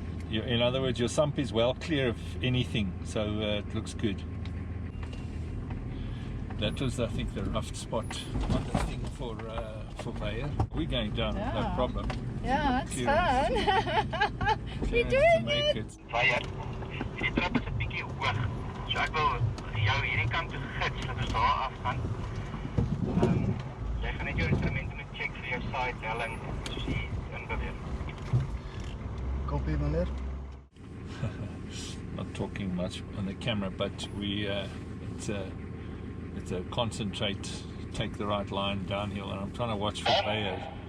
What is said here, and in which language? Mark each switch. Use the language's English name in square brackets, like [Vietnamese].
[English] In other words, your sump is well clear of anything, so it looks good. That was, I think, the rough spot on the thing for Vaya. We're going down, no problem. Yeah, it's fun. You're doing it. [Afrikaans] Vaya, die trap is 'n bietjie hoog. So ek wil jou hierdie kant toe gids, dat ons daar af gaan. Jy gaan net jou instrumente moet check vir jou side helling soos jy inbeweeg. Copy, meneer. [English] Not talking much on the camera, but it's a concentrate, take the right line downhill, and I'm trying to watch for players.